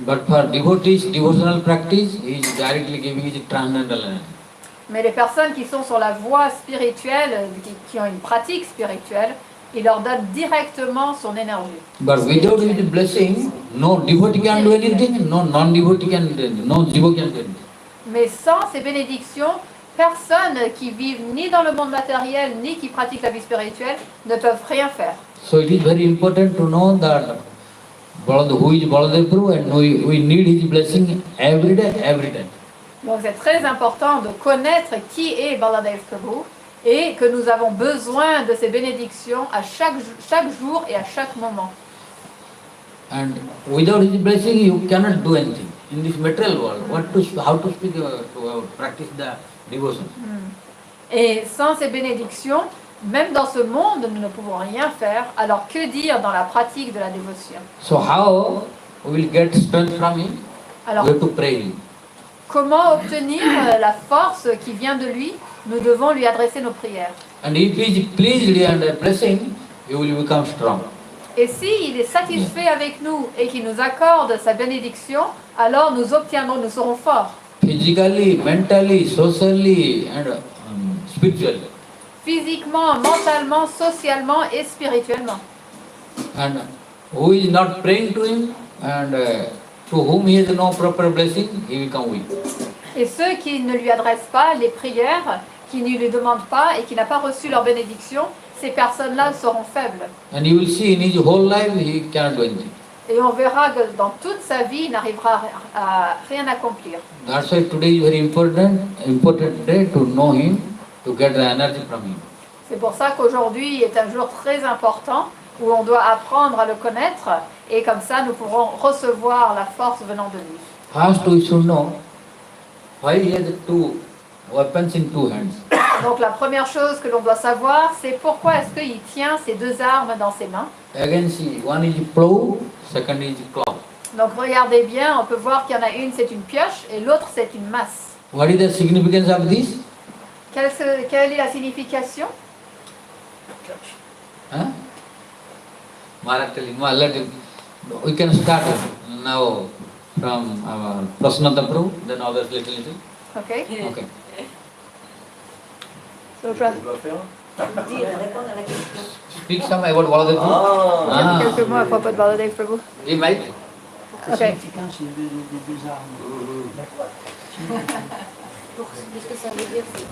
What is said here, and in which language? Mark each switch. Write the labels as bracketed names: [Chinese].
[English] But for devotees, devotional practice, he is directly giving his transcendental energy. [French] Mais les personnes qui sont sur la voie spirituelle, qui ont une pratique spirituelle, il leur donne directement son énergie. [English] But without his blessing, no devotee can do anything, no non-devotee can do anything, no jiva can do anything. [French] Mais sans ces bénédictions, personnes qui vivent ni dans le monde matériel, ni qui pratiquent la vie spirituelle, ne peuvent rien faire. [English] So it is very important to know that who is Baladeva Prabhu, and we need his blessing every day, every time. [French] Donc c'est très important de connaître qui est Baladeva Prabhu et que nous avons besoin de ces bénédictions à chaque jour et à chaque moment. [English] And without his blessing, you cannot do anything. in this material world, how to speak, to practice the devotion. [French] Et sans ces bénédictions, même dans ce monde, nous ne pouvons rien faire. Alors que dire dans la pratique de la dévotion? [English] So how we will get strength from him? [French] Alors, [English] We have to pray him. [French] comment obtenir la force qui vient de lui? Nous devons lui adresser nos prières. [English] And if he is pleased and blessing, you will become strong. [French] Et s'il est satisfait avec nous et qu'il nous accorde sa bénédiction, alors nous obtiendrons, nous serons forts. [English] Physically, mentally, socially, and spiritually. [French] Physiquement, mentalement, socialement et spirituellement. [English] And who is not praying to him and to whom he has no proper blessing, he become weak. [French] Et ceux qui ne lui adressent pas les prières, qui ne lui demandent pas et qui n'ont pas reçu leur bénédiction, ces personnes-là seront faibles. [English] And you will see in his whole life he cannot do anything. [French] Et on verra que dans toute sa vie, il n'arrivera à rien accomplir. [English] That's why today is very important day to know him, to get the energy from him. [French] C'est pour ça qu'aujourd'hui est un jour très important où on doit apprendre à le connaître et comme ça nous pourrons recevoir la force venant de lui. [English] First we should know why he has two weapons in two hands. [French] Donc la première chose que l'on doit savoir, c'est pourquoi est-ce qu'il tient ces deux armes dans ses mains. [English] Again see, one is plow, second is claw. [French] Donc regardez bien, on peut voir qu'il y en a une c'est une pioche et l'autre c'est une masse. [English] What is the significance of this? [French] Quelle est la signification? Huh? [English] Maharaj telling, well, let him, we can start now from our Prasnata Prabhu, then others little. Okay. Okay. So, [French] Tu dois faire? [English] Speak some about Baladeva. Ah, [French] quelques mots à propos de Baladeva Prabhu. [English] He might. [French] Ok. Qu'est-ce que ça veut dire?